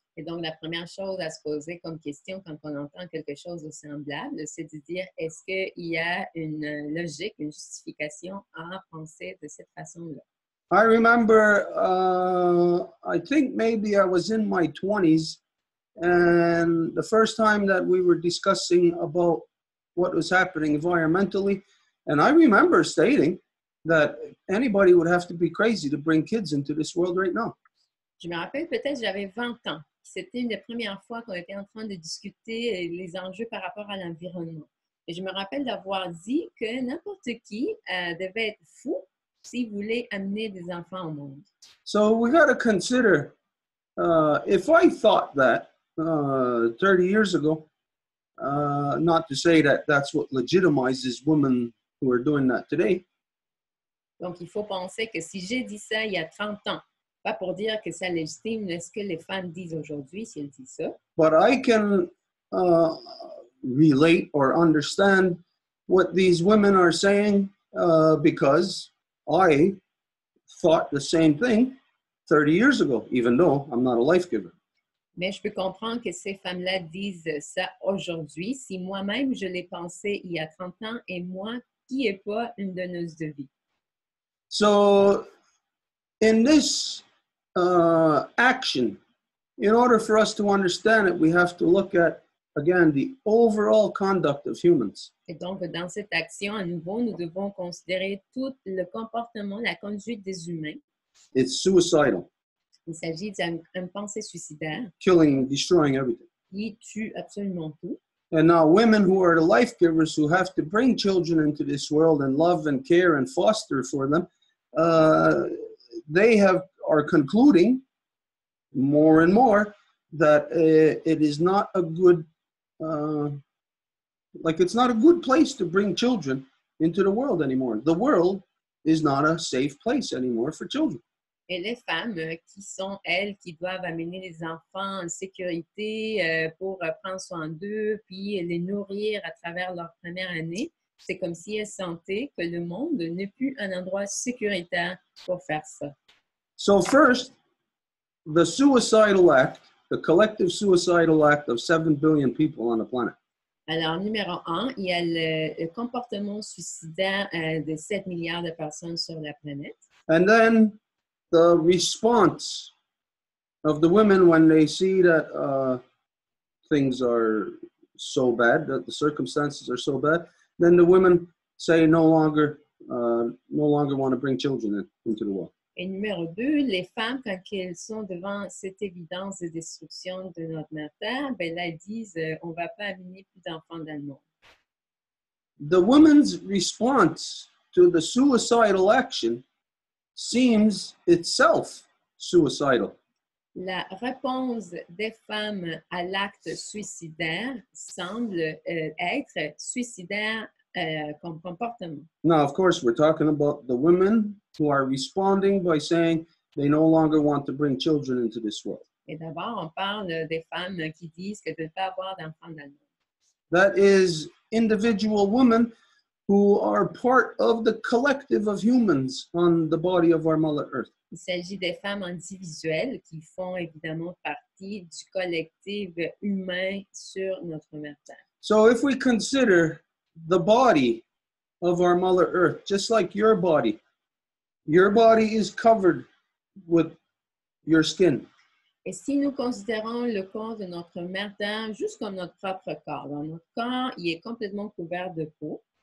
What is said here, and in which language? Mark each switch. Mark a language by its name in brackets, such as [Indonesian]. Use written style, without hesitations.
[French] Et donc, la première chose à se poser comme question quand on entend quelque chose de semblable, c'est de dire, est-ce qu'il y a une logique, une justification à penser de cette façon-là? [English] I remember, I think maybe I was in my 20s, and the first time that we were discussing about what was happening environmentally, and I remember stating that anybody would have to be crazy to bring kids into this world right now. [French] Je me rappelle peut-être j'avais 20 ans. C'était une des premières fois qu'on était en train de discuter les enjeux par rapport à l'environnement. Et je me rappelle d'avoir dit que n'importe qui devait être fou s'il voulait amener des enfants au monde. [English] So we got to consider, if I thought that 30 years ago, not to say that that's what legitimizes women who are doing that today. [French] Donc, il faut penser que si j'ai dit ça il y a 30 ans, pas pour dire que ça légitime ce que les femmes disent aujourd'hui si elles disent ça. [English] But I can relate or understand what these women are saying because I thought the same thing 30 years ago, even though I'm not a life giver. [French] Mais je peux comprendre que ces femmes-là disent ça aujourd'hui si moi-même je l'ai pensé il y a 30 ans et moi qui n'ai pas une donneuse de vie. [English] So in this action, in order for us to understand it, we have to look at, again, the overall conduct of humans. [French] Et donc, dans cette action, à nouveau, nous devons considérer tout le comportement, la conduite des humains. [English] It's suicidal. [French] Il s'agit d'une pensée suicidaire [English] Killing, destroying everything. [French] qui tue absolument tout. [English] And now women who are the life givers who have to bring children into this world and love and care and foster for them, they are concluding more and more that it is not a good, it's not a good place to bring children into the world anymore. The world is not a safe place anymore for children. [French] Et les femmes qui sont, elles, qui doivent amener les enfants en sécurité pour prendre soin d'eux, puis les nourrir à travers leur première année, c'est comme si elles sentaient que le monde n'est plus un endroit sécuritaire pour faire ça. [English] So first, the suicidal act, the collective suicidal act of 7 billion people on the planet. [French] Alors, numéro 1, il y a le comportement suicidaire de 7 milliards de personnes sur la planète. [English] And then the response of the women when they see that things are so bad, that the circumstances are so bad, then the women say no longer want to bring children into the world. [French] Et numéro 2, les femmes, quand elles sont devant cette évidence de destruction de notre terre, ben là, elles disent on ne va pas amener plus d'enfants dans le monde. [English] The woman's response to the suicidal action seems itself suicidal. [French] La réponse des femmes à l'acte suicidaire semble être suicidaire comme comportement. [English] Now, of course, we're talking about the women who are responding by saying they no longer want to bring children into this world. [French] Et d'abord, on parle des femmes qui disent qu'elles ne veulent pas avoir d'enfants dans le monde. [English] That is individual women who are part of the collective of humans on the body of our Mother Earth. [French] Il s'agit des femmes individuelles qui font évidemment partie du collectif humain sur notre mère Terre. [English] So if we consider the body of our Mother Earth, just like your body is covered with your skin. [French] Et si nous considérons le corps de notre mère Terre juste comme notre propre corps, dans notre corps, il est complètement couvert de peau.